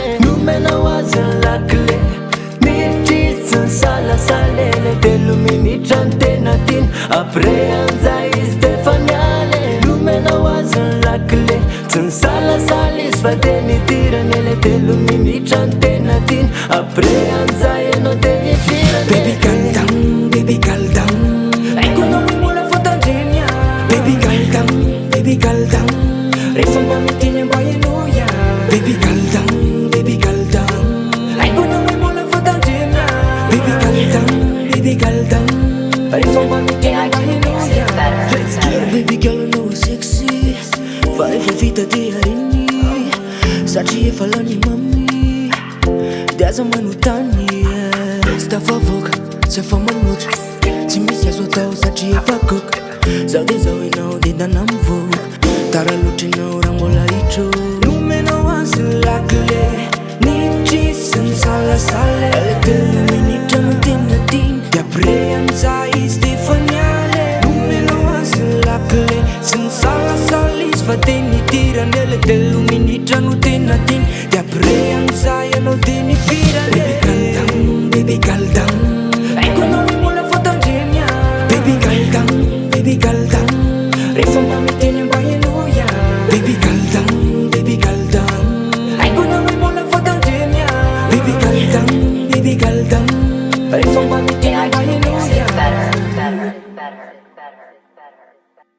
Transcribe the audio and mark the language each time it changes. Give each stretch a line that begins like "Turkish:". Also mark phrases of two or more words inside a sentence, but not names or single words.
Malagasy: Nomena ho azy ny lakile miditry ny salasale. Le 3 minitra ny tena tiny après anza izy defany ale. Nomena ho azy ny lakile tsy ny salasale izy fa de nidirany. Le 3 minitra ny tena tiny après anza ianao de nivirany.
English: Baby calm down, baby calm down.
Malagasy: Aiko anao hoe mbola fotandremia.
English: Baby calm down, baby calm down.
Malagasy: Rehefa mba miteny mba ianoya.
English: Baby calm down, baby calm down.
Malagasy: Aiko anao hoe mbola fotandremia.
English: Baby calm down, baby calm down.
Malagasy: Rehefa mba miteny mba ianoya.
English: Baby girl no sexy.
Malagasy: Fa efa vita de harini satria efa lany mami de aza manontany. Tsy tafavoaka tsy efa manotra tsy misy azo atao satria efa koka. Zaho de zaho enao de ndana mivoaka tara loatra enao raha mbola hitro. Nomena ho azy ny lakile niditry sy ny salasale. Le 3 minitra no tena tiny de après anza izy defany ale. Nomena ho azy ny lakile sy ny salasale izy fa de nidirane. Le 3 minitra no tena tiny de après anza ianao de nivirane.
English: Baby calm down, baby calm down.
Malagasy: Aiko anao hoe mbola fotandremia.
English: Baby calm down, baby calm down.
Malagasy: Rehefa mba miteny mba ianoya.
English: Baby calm down, baby calm down.
Malagasy: Aiko anao hoe mbola fotandremia.
English: Baby calm down, baby calm down.
Malagasy: Rehefa mba miteny mba ianoya.
English: Better.